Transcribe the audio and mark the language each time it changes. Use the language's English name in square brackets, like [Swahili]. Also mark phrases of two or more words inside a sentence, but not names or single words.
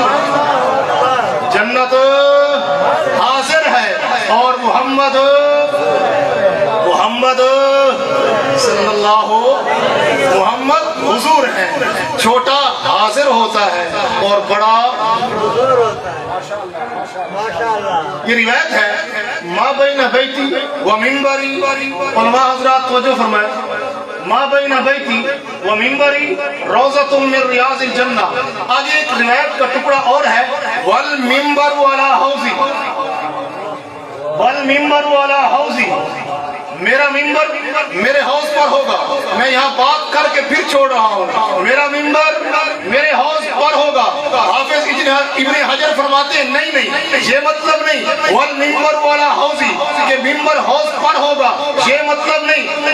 [Urdu] جنت حاضر ہے اور محمد صلی اللہ محمد حضور ہے. چھوٹا حاضر ہوتا ہے اور بڑا یہ روایت ہے [Arabic] ما بین بیتی و منبری. [Urdu] علماء حضرات توجہ فرمائے, [Arabic] ما بین بیتی و منبری روضۃ من ریاض الجنہ. [Urdu] آگے ایک روایت کا ٹکڑا اور ہے [Arabic] والمنبر علی حوضی, والمنبر علی حوضی. [Urdu] میرا منبر میرے حوض پر ہوگا. میں یہاں بات کر کے پھر چھوڑ رہا ہوں, میرا منبر میرے حوض پر ہوگا. حافظ ابن حجر فرماتے ہیں نہیں یہ مطلب نہیں [Arabic] والمنبر علی حوضی [Urdu] کہ منبر حوض پر ہوگا, یہ مطلب نہیں.